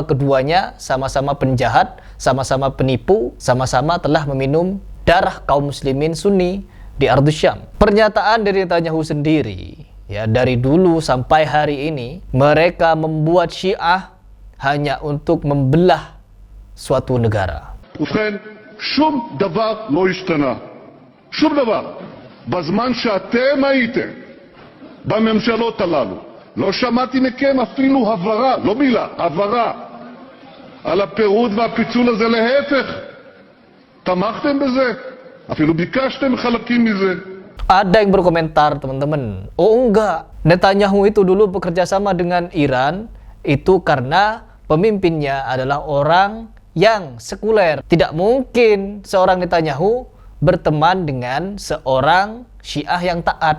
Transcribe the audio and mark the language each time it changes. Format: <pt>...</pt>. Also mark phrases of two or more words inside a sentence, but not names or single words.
<id>Keduanya sama-sama penjahat, sama-sama penipu, sama-sama telah meminum darah kaum muslimin Sunni di Ardus Syam. Pernyataan dari Netanyahu sendiri, ya dari dulu sampai hari ini, mereka membuat Syiah hanya untuk membelah suatu negara.</id> <he>שום דבר לא השתנה. שום דבר. בזמן שאתם הייתם בממשלות הללו, לא שמעתי מכם אפילו הברה, לא מילה, הברה, על הפירוד והפיצול הזה. להפך, תמכתם בזה, אפילו ביקשתם חלקים מזה.</he> <id>Ada yang berkomentar, teman-teman, oh enggak, Netanyahu itu dulu bekerja sama dengan Iran, itu karena pemimpinnya adalah orang yang sekuler. Tidak mungkin seorang Netanyahu berteman dengan seorang Syiah yang taat.</id>